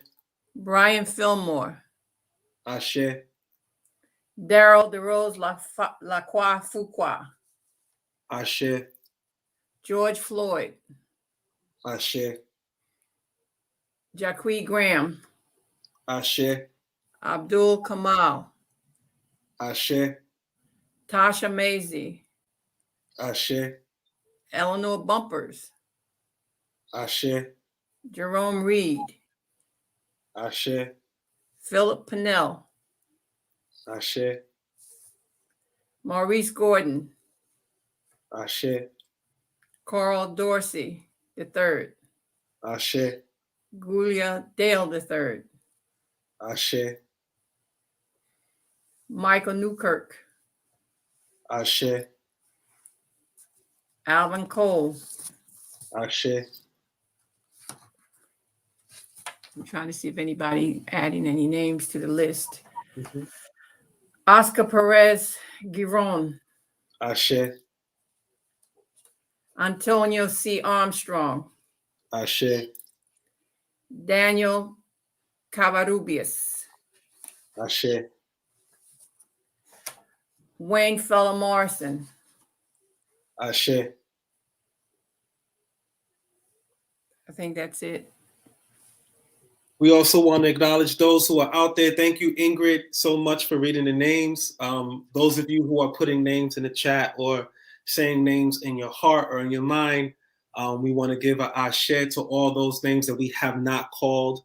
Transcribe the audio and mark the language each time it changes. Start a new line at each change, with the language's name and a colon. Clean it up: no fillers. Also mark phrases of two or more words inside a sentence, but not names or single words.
English: Brian Fillmore. Ashe. Daryl DeRose Lacroix Fuqua. Ashe. George Floyd. Ashe. Jacque Graham. Ashe. Abdul Kamal. Ashe. Tasha Mazie. Ashe. Eleanor Bumpers. Ashe. Jerome Reed. Ashe. Philip Pinnell. Ashe. Maurice Gordon. Ashe. Carl Dorsey III. Ashe. Guya Dale III. Ashe. Michael Newkirk. Ashe. Alvin Cole. Ashe. I'm trying to see if anybody adding any names to the list. Mm-hmm. Oscar Perez Giron. Ashe. Antonio C. Armstrong. Ashe. Daniel Covarrubias. Ashe. Wayne Fella Morrison. Ashe. I think that's it. We also want to acknowledge those who are out there. Thank you, Ingrid, so much for reading the names. Those of you who are putting names in the chat or saying names in your heart or in your mind, we want to give an ashe to all those names that we have not called.